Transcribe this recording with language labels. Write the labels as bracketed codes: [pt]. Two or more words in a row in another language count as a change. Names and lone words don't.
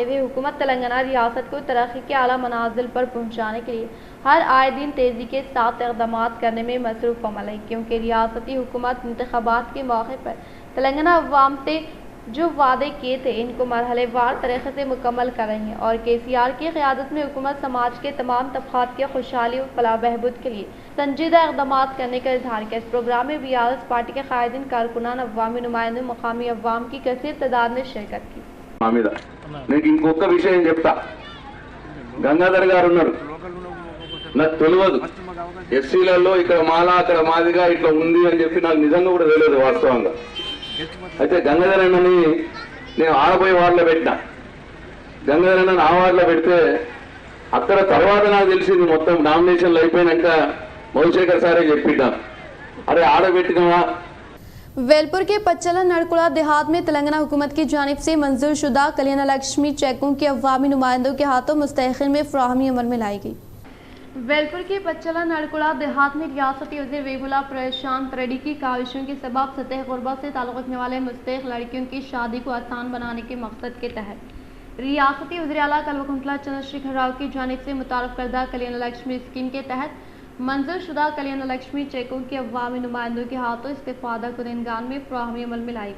[ur] ہوئے حکومت تلنگانہ ریاست کو ترقی کے اعلیٰ منازل پر پہنچانے کے لیے ہر آئے دن تیزی کے ساتھ اقدامات کرنے میں مصروف عمل ہے، کیونکہ ریاستی حکومت انتخابات کے موقع پر تلنگانہ عوام سے جو وعدے کیے تھے ان کو مرحلے وار طریقے سے مکمل کر رہی ہیں اور KCR کی قیادت میں حکومت سماج کے تمام طبقات کی خوشحالی و فلاح بہبود کے لیے سنجیدہ اقدامات کرنے کا اظہار کیا۔ اس پروگرام میں BRS پارٹی کے قائدین، کارکنان، عوامی نمائندوں، مقامی عوام کی کثیر تعداد نے شرکت کی۔ [te] నీకు ఇంకొక విషయం చెప్తా, గంగాధర్ గారు ఉన్నారు, నాకు తెలియదు ఎస్సీలలో ఇక్కడ మాలా అక్కడ మాదిగా ఇట్లా ఉంది అని చెప్పి నాకు నిజంగా కూడా తెలియదు వాస్తవంగా. అయితే గంగాధర్ అన్నని నేను ఆడపోయి వార్డులో పెట్టినా, గంగాధర్ అన్నని ఆ వార్డులో పెడితే అక్కడ తర్వాత నాకు తెలిసింది మొత్తం నామినేషన్లు అయిపోయినాక మధుశేఖర్ సారే చెప్పిద్దాం, అరే ఆడబెట్టినవా। [ur] ویلپور کے پچلا نڑکوڑا دیہات میں تلنگانہ حکومت کی جانب سے منظور شدہ کلیان لکشمی چیکوں کے عوامی نمائندوں کے ہاتھوں مستحقل میں فراہمی عمل میں لائی گئی. ویلپور کے پچلا نڑکوڑا دیہات میں ریاستی وزیر ویمولا پرشانت ریڈی کی کاوشوں کے سبب سطح غربت سے تعلق رکھنے والے مستحق لڑکیوں کی شادی کو آسان بنانے کے مقصد کے تحت ریاستی وزیر اعلیٰ کلواکنٹلا چندر شیکھر راؤ کی جانب سے متعارف کردہ کلیان لکشمی اسکیم کے تحت منظور شدہ کلیان لکشمی چیکوں کے عوامی نمائندوں کے ہاتھوں استفادہ کنیندگان میں فراہمی عمل میں لائی گئی.